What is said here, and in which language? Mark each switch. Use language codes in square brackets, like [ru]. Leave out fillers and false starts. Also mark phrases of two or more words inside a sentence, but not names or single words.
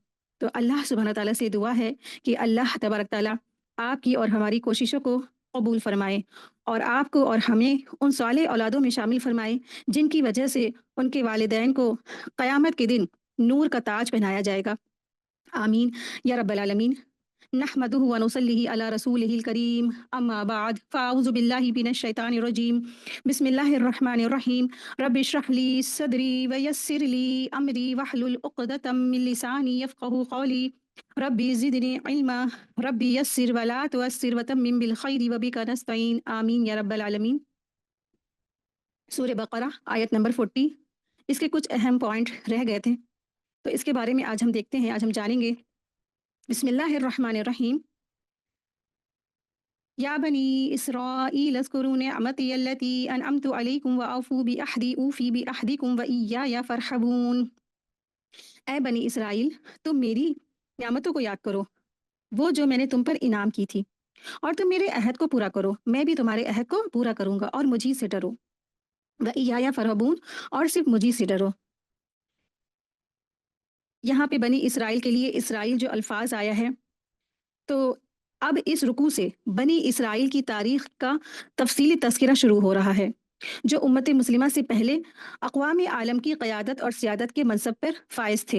[hi] तो अल्लाह सुब्हाना ताला से दुआ है कि अल्लाह तबारक ताला आपकी और हमारी कोशिशों को कबूल फरमाए और आपको और हमें उन साले औलादों में शामिल फरमाए जिनकी वजह से उनके वालिदैन को क़यामत के दिन नूर का ताज पहनाया जाएगा। [ar] آمين يا رب العالمين. نحمده ونصليه على رسوله الكريم، أما بعد، فأعوذ بالله من الشيطان الرجيم، بسم الله الرحمن الرحيم، رب اشرح لي صدري ويسر لي أمري واحلل عقدة من لساني يفقهوا قولي، رب زدني علما، رب يسر ولا تعسر وتمم بالخير وبك نستعين، آمين يا رب العالمين. [hi] सूरह बकरा आयत नंबर 40। इसके कुछ अहम पॉइंट रह गए थे, तो इसके बारे में आज हम देखते हैं, आज हम जानेंगे। [ar] بسم الله الرحمن الرحيم. يا بني إسرائيل اذكروا نعمتي التي أنعمت عليكم وأوفوا بعهدي أوف بعهدكم وإياي فارهبون. [hi] ए बनी इसराइल, तुम मेरी नियामतों को याद करो, वो जो मैंने तुम पर इनाम की थी, और तुम मेरे अहद को पूरा करो, मैं भी तुम्हारे अहद को पूरा करूंगा, और मुझी से डरो। [ar] وإياي فارهبون, [hi] और सिर्फ मुझी से डरो। यहाँ पे बनी इसराइल के लिए इसराइल जो अल्फाज आया है, तो अब इस रुकू से बनी इसराइल की तारीख का तफसीली तस्करा शुरू हो रहा है, जो उम्मत मुस्लिमा से पहले अक़वाम आलम की क़यादत और सियादत के मनसब पर फ़ाइज़ थे।